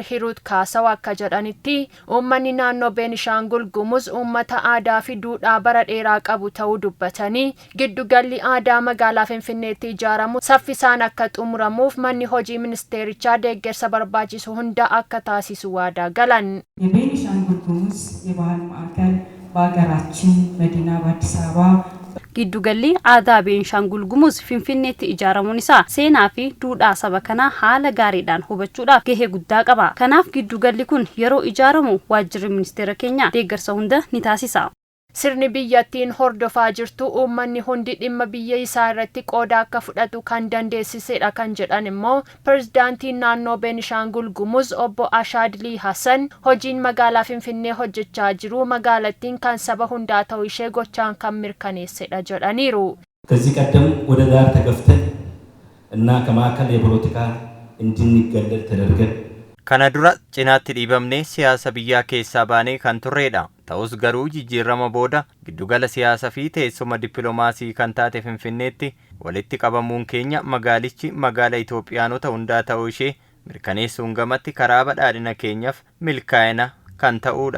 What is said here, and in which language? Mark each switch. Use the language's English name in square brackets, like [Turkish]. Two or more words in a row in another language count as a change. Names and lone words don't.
[Oromo] Hirut Kaasaw akka jedhanitti ummanni naannoo Beenishaangul Gumuz ummata aadaa fi duudhaa bara dheeraa qabu ta'uu dubbatanii giddugalli aadaa magaalaa Finfinneetti ijaaramu saffisaan akka xumuramuuf manni hojii ministeerichaa deeggarsa barbaachisu hunda akka taasisu waadaa galan. [Amharic] የቤኒሻንጉል ጉሙዝ የባህል ማዕከል በአገራችን መዲና በአዲስ አበባ [Oromo] Giddugalli aadaa Beenishaangul Gumuz Finfinneetti ijaaramuun isaa seenaa fi duudhaa saba kanaa haala gaariidhaan hubachuudhaaf gahee guddaa qaba. Kanaaf giddugalli kun yeroo ijaaramu waajjirri ministeera keenyaa deeggarsa hunda ni taasisa. Sirni biyyattiin hordofaa jirtu uummanni hundi dhimma biyya isaa irratti qooda akka fudhatu kan dandeessisedha kan jedhan immoo pirezidaantiin naannoo Beenishaangul Gumuz obbo Ashaadlii Hassan hojiin magaalaa Finfinnee hojjechaa jiru magaalattiin kan saba hundaa ta'uu ishee gochaan kan mirkaneessedha jedhaniiru. [Amharic] ከዚህ ቀደም ወደ ዳር ተገፍተን እና ከማዕከል የፖለቲካ እንድንገለል ተደርገን [Oromo] kana dura cinaatti dhiibamnee siyaasa biyyaa keessaa baanee kan turreedha. Ta'us garuu jijjiirama booda giddugala siyaasaa fi teessuma dippiloomaasii kan taate Finfinneetti walitti qabamuun keenya magaalichi magaala Itoophiyaanota hundaa ta'uu ishee mirkaneessuun gamatti karaa badhaadhina keenyaaf milkaa'ina kan ta'uudha.